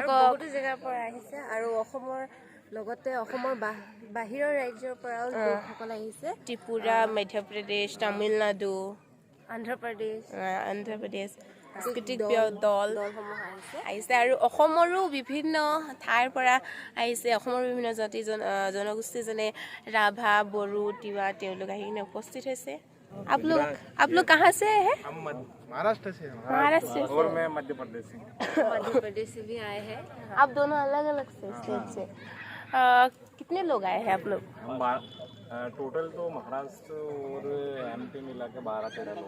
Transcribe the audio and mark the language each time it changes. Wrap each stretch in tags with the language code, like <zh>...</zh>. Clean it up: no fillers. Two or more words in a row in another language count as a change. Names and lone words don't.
<as>বহুতো জেগাৰ পৰা আহিছে আৰু অসমৰ লগতে অসমৰ বাহিৰৰ ৰাজ্যৰ পৰাও লোকসকল আহিছে ত্ৰিপুৰা মধ্যপ্ৰদেশ তামিলনাডু অন্ধ্ৰ প্ৰদেশ সাংস্কৃতিক দলসমূহ আহিছে আৰু অসমৰো বিভিন্ন ঠাইৰ পৰা আহিছে অসমৰ বিভিন্ন জাতি জনগোষ্ঠী যেনে ৰাভা বড়ো তিৱা তেওঁলোক আহি কিনে উপস্থিত হৈছে</as> <hi>आप लोग कहाँ से हैं हम महाराष्ट्र से और मैं मध्य प्रदेश से भी आए हैं आप दोनों अलग अलग स्टेट से कितने लोग आए हैं आप लोग हम टोटल तो महाराष्ट्र और एमपी मिला के 12-13 लोग</hi>